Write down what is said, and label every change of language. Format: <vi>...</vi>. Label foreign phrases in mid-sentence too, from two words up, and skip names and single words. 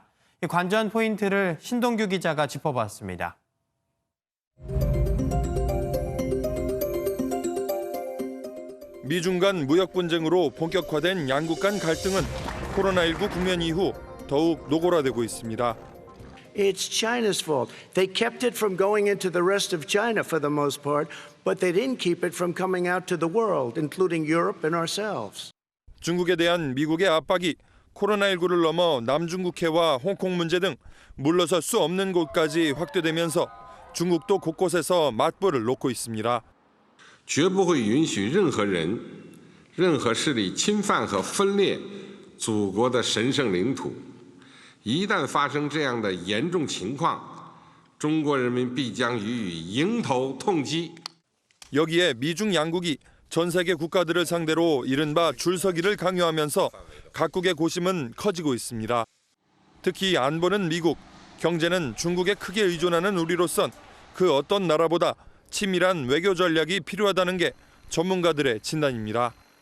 <ko>이 관전 포인트를 신동규 기자가 짚어봤습니다. 미중 간 무역 분쟁으로 본격화된 양국 간 갈등은 코로나19 국면 이후 더욱 노골화되고 있습니다.</ko> <en>It's China's fault. They kept it from going into the rest of China for the most part, but they didn't keep it from coming out to the world, including Europe and ourselves.</en> <ko>중국에 대한 미국의 압박이 코로나19를 넘어 남중국해와 홍콩 문제 등 물러설 수 없는 곳까지 확대되면서 중국도 곳곳에서 맞불을 놓고 있습니다.</ko> <zh>绝不会允许任何人、任何势力侵犯和分裂祖国的神圣领土。一旦发生这样的严重情况，中国人民必将予以迎头痛击。</zh> <ko>여기에 미중 양국이 전 세계 국가들을 상대로 이른바 줄서기를 강요하면서 각국의 고심은 커지고 있습니다. 특히 안보는 미국, 경제는 중국에 크게 의존하는 우리로선 그 어떤 나라보다 치밀한 외교 전략이 필요하다는 게 전문가들의 진단입니다.</ko>